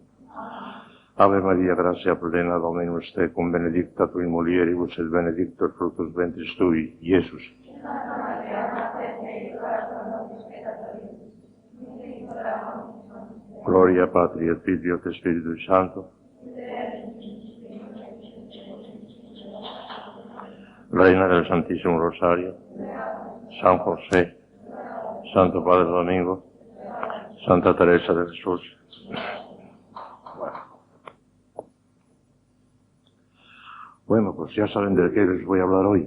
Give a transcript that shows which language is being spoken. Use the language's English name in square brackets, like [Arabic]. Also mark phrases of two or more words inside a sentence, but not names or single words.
[Latin] Ave Maria, gratia plena, Dominus tecum, benedicta tui mulieribus, et benedictus fructus ventris tui, Iesus. Gloria Patri et Filio et Spiritus Sancto. [Spanish] Reina del Santísimo Rosario, San José, Santo Padre Domingo, Santa Teresa de Jesús. Bueno, pues ya saben de qué les voy a hablar hoy.